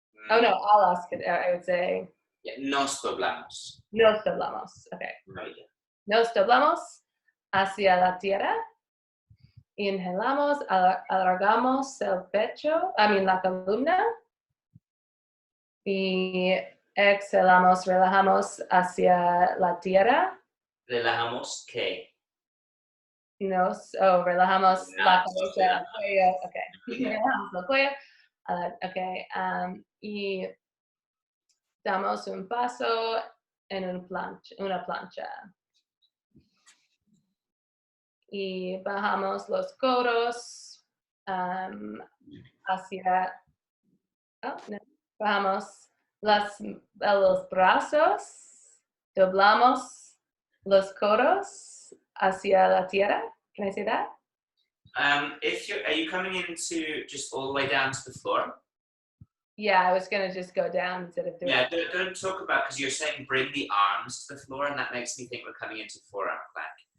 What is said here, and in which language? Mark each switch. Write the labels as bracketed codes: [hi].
[en] Oh no, [es] a las caderas, [en] I would say. [es] Yeah, nos doblamos. Nos doblamos, okay. [en] Right. [es] Nos doblamos hacia la tierra. Inhalamos, alargamos el pecho, la columna. Y exhalamos, relajamos hacia la tierra. Relajamos qué. Relajamos la Relajamos, cabeza, el cuello, okay. Relajamos el cuello, okay. Y damos un paso en una plancha. Y bajamos los codos hacia... Oh, no. Bajamos los brazos, doblamos los codos hacia la tierra. [en] Can I say that? Are you coming into just all the way down to the floor? Yeah, I was gonna just go down instead of doing. Yeah, don't talk about, because you're saying bring the arms to the floor, and that makes me think we're coming into forearm plank.